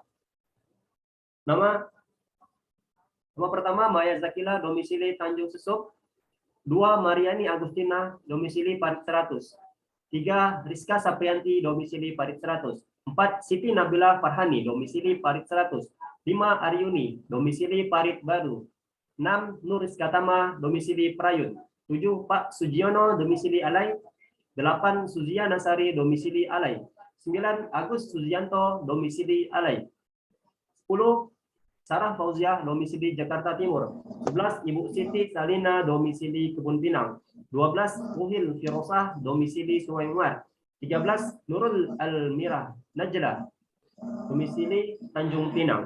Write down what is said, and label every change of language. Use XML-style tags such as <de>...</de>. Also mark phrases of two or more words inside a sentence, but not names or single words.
<id>Nama pertama Maya Zakila, domisili Tanjung Sesup. 2, Mariani Agustina, domisili Parit 100. 3, Rizka Saprianti, domisili Parit 100. 4, Siti Nabila Farhani, domisili Parit 100. 5, Aryuni, domisili Parit Baru. 6, Nur Rizkatama, domisili Prayun. 7, Pak Sujiono, domisili Alai. 8, Suzia Nasari, domisili Alai. 9, Agus Suzianto, domisili Alai. 10, Sarah Fauziah, domisili Jakarta Timur. 11, Ibu Siti Salina, domisili Kebun Pinang. 12, Muhil Firosah, domisili Sungai Muar. 13, Nurul Almirah Najla, domisili Tanjung Pinang.</id>